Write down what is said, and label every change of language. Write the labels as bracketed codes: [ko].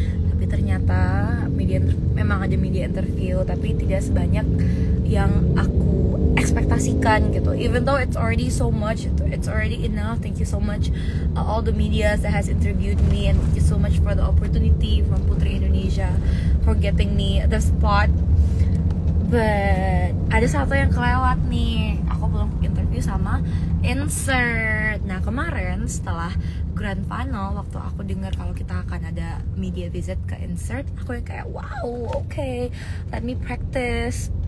[id] Tapi ternyata memang ada media interview, tapi tidak sebanyak yang aku ekspektasikan gitu. [en] Even though it's already so much, it's already enough. Thank you so much all the media that has interviewed me, and thank you so much for the opportunity from Putri Indonesia for getting me the spot. [id] But ada satu yang kelewat nih. Aku belum interview sama insert. Nah kemarin setelah grand final, waktu aku dengar kalau kita akan ada media visit ke insert, aku yang kayak wow, okay, let me practice.